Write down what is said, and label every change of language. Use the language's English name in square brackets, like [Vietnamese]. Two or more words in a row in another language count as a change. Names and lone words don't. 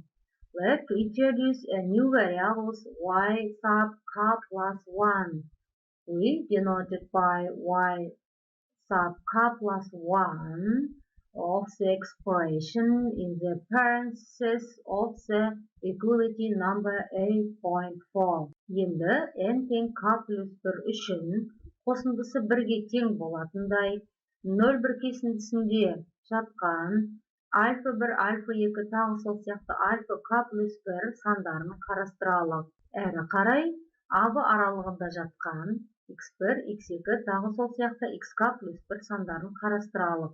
[English] Let's introduce a new variables y sub k plus 1. We denoted by y sub k plus 1 of the expression in the parentheses of the equality number 8.4. [Kazakh] Енді n тең k плюс 1 үшін қосындысы 1-ге тең болатындай 0 біркесіндісінде жатқан альфа 1, альфа 2 тағы сол сияқты альфа k плюс 1 сандарын қарастыралық. Әрі қарай абы аралығында жатқан x1, x2 тағы сол сияқты xk плюс 1 сандарын қарастыралық.